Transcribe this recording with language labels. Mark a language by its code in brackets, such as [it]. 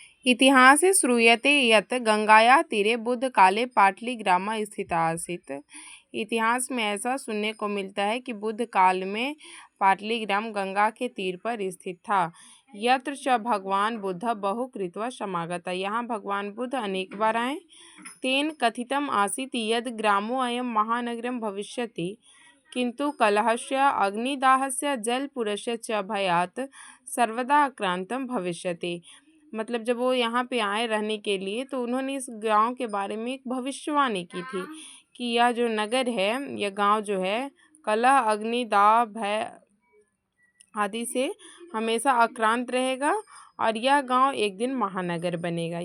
[sa] इतिहासे श्रूयते यत् गंगाया तीरे बुद्ध काले पाटलिग्राम स्थिता आसीत्। [hi] इतिहास में ऐसा सुनने को मिलता है कि बुद्ध काल में पाटलिग्राम गंगा के तीर पर स्थित था। [sa] यत्र च भगवान बुद्ध बहु कृत्वा समागता। [hi] यहाँ भगवान बुद्ध अनेक बार आए। [sa] तेन कथितम आसीत् यद् ग्रामो अयं महानगरं भविष्यति किंतु कलहस्य अग्निदाहस्य जलपुरस्य च भयात् सर्वदा आक्रांतं भविष्यति। [hi] मतलब जब वो यहाँ पे आए रहने के लिए तो उन्होंने इस गांव के बारे में एक भविष्यवाणी की थी कि यह जो नगर है यह गांव जो है कलह अग्नि दाह भय आदि से हमेशा आक्रांत रहेगा और यह गांव एक दिन महानगर बनेगा।